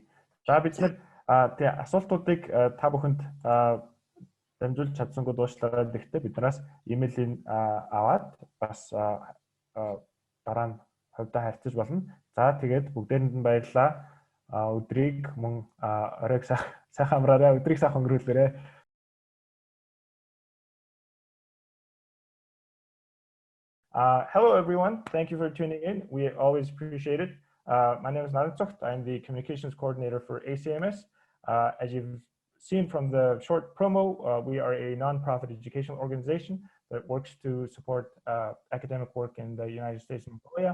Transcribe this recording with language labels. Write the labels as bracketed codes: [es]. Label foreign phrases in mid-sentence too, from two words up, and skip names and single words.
[mn] За бид нар тэгээ асуултуудыг та бүхэнд дамжуулж чадсангүй дуушлагаа гэхдээ биднээс имэйлийг аваад бас дараа нь хувьдаа харьцаж болно. За тэгээд бүгдээрэнд нь баярлалаа. Өдрийг мөн оройг сайхан амраарай. Өдрийг сайхан өнгөрүүлээрэй. [en] Hello everyone, thank you for tuning in. We always appreciate it. My name is Naranzucht. I'm the communications coordinator for ACMS. As you've seen from the short promo, we are a non-profit educational organization that works to support academic work in the United States and Mongolia.